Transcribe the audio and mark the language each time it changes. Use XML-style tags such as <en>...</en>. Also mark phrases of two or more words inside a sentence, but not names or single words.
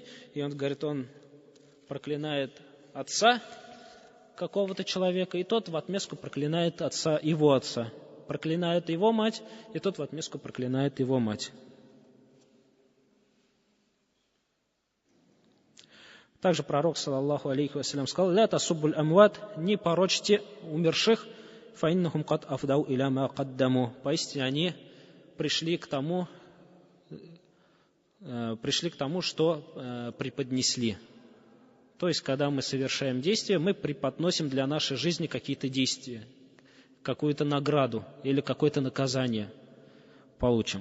<ru>И он говорит, он проклинает отца какого-то человека, и тот в отместку проклинает его отца. Проклинает его мать, и тот в отместку проклинает его мать. Также пророк,</ru> <ar>صلى الله عليه وسلم,</ar> <ru>сказал,</ru> <ar>«لا تسبوا الأموات»,</ar> <ru>не порочьте умерших,</ru> <ar>فإنهم قد أفضوا إلى ما قدموا.</ar> <ru>Поистине они пришли к тому, что преподнесли. То есть, когда мы совершаем действия, мы преподносим для нашей жизни какие-то действия, какую-то награду или какое-то наказание получим.</ru>